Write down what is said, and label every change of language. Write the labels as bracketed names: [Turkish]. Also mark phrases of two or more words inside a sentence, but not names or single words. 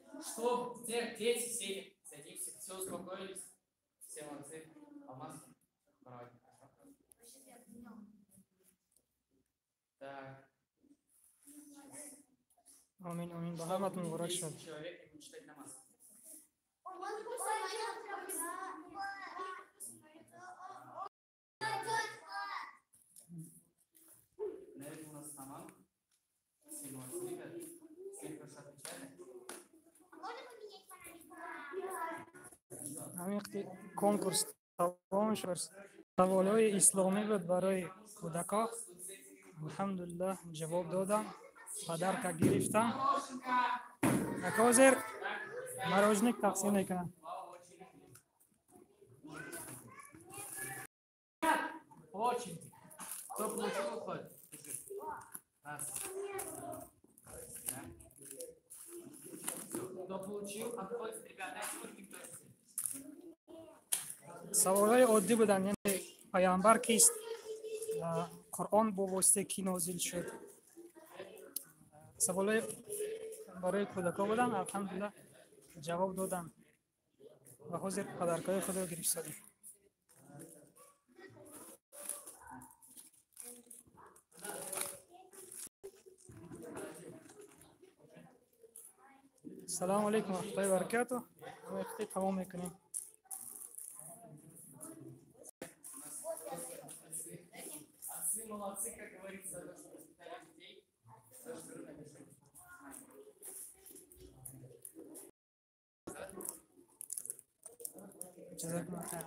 [Russian] Что, дети сели, садимся, все успокоились, все молодцы. Алмаз, давай. Так. [Tajik] Амин, амин. Бахамат мубарак шад. [Russian] Человек будет читать намаз. Наверное, у нас тамам. Все молодцы, ребят. Все хорошо отвечали. [Tajik] ҳамин конкурс тамом шуд. Саволҳои исломӣ буд барои кӯдакон. алҳамдулиллаҳ ҷавоб додам, падарка гирифтам. як ҳозир мороженик тақсим мекунам. [Russian] Очень. Кто получил, уходит. Раз. Да. Всё. Кто получил, отходит. Ребята, дайте руки, кто есть. [Tajik] саволҳои оддӣ буданд, яъне пайғамбар кист, қуръон бо воситаи кӣ нозил шуд. саволҳои барои кӯдакон буданд. алҳамдулиллаҳ ҷавоб додам ва ҳозир падаркаҳои худро гирифтодем. [Arabic] салому алейкум ва раҳматуллоҳи ва баракатуҳ. [Tajik] вақти тамом мекунем. [Russian] Отцы молодцы, как говорится, за то, что воспитали детей. За что напишите. [Arabic] ҷазокумуллоҳ хайр.